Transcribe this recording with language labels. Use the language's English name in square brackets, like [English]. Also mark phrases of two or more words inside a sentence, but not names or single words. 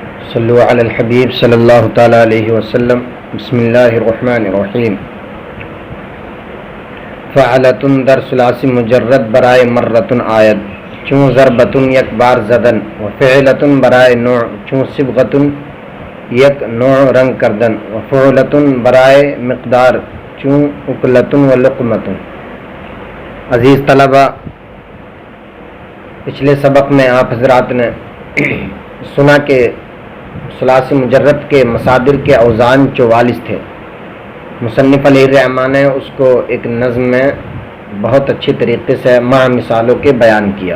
[Arabic] صلو علی الحبیب صلی اللہ تعالی علیہ وسلم۔ بسم اللہ الرحمن الرحیم۔ [Persian] فعلتن در ثلاثی مجرد برائے مرتن آید چون ضربتن یک بار زدن، و فعلتن برائے نوع چون صبغتن یک نوع رنگ کردن، و فعلتن برائے مقدار چون اکلتن و لقمتن۔ [Urdu] عزیز طلبہ، پچھلے سبق میں آپ حضرات نے سنا کہ ثلاثی مجرد کے مصادر کے اوزان 44 تھے۔ مصنف [Arabic] علیہ الرحمٰن [Urdu] نے اس کو ایک نظم میں بہت اچھی طریقے سے مع مثالوں کے بیان کیا۔